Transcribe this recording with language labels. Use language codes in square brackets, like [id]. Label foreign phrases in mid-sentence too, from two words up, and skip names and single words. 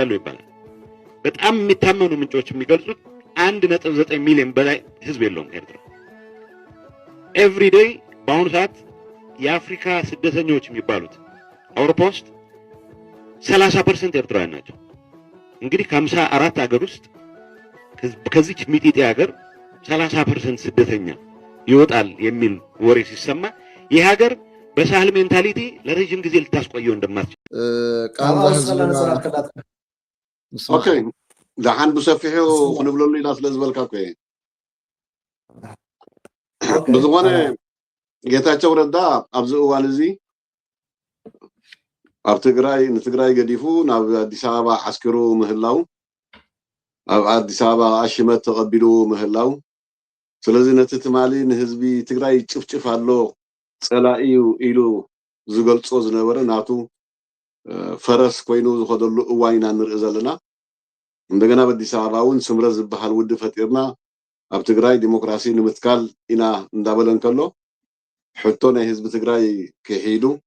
[am] አለው ይባላል በጣም የሚታመኑ ምንጮች የሚገልጹት 1.9 ሚሊዮን በላይ ህዝብ የለውም ኤርትራ [en] every day [am] በአሁኑ ሰዓት የአፍሪካ ስደተኞች የሚባሉት አውሮፓ ውስጥ 30% ኤርትራውያን ናቸው እንግዲህ ከ54 ሀገር ውስጥ ከዚች ሚጢጢ ሀገር 30% ስደተኛ ይወጣል የሚል ወሬ ሲሰማ ይህ ሀገር በሳህል ሜንታሊቲ ለረጅም ጊዜ ልታስቆየው እንደማትችል [ti] ኦኬ ዳሓን ብሰፊሑ ክንብለሉ ኢና ስለዝበልካ ኮ ብዝኾነ ጌታቸው ረዳ ኣብዚ እዋን እዚ ኣብ ትግራይ ንትግራይ ገዲፉ ናብ ኣዲስ ኣበባ ዓስኪሩ ምህላው ኣብ ኣዲስ ኣበባ ኣሽመት ተቐቢሉ ምህላው ስለዚ ነቲ ትማሊ ንህዝቢ ትግራይ ጭፍጭፍ ኣሎ ፀላኢ ኢሉ ዝገልጾ ዝነበረ ናቱ ፈረስ ኮይኑ ዝኸደሉ እዋይና ንርኢ ዘለና [am] እንደገና በአዲስ አበባ [ti] እውን ስምረት ዝበሃል ውድ ፈጢርና ኣብ ትግራይ ዲሞክራሲ ንምትካል ኢና እንዳበለን ከሎ ሕቶ ናይ ህዝቢ ትግራይ ክሂዱ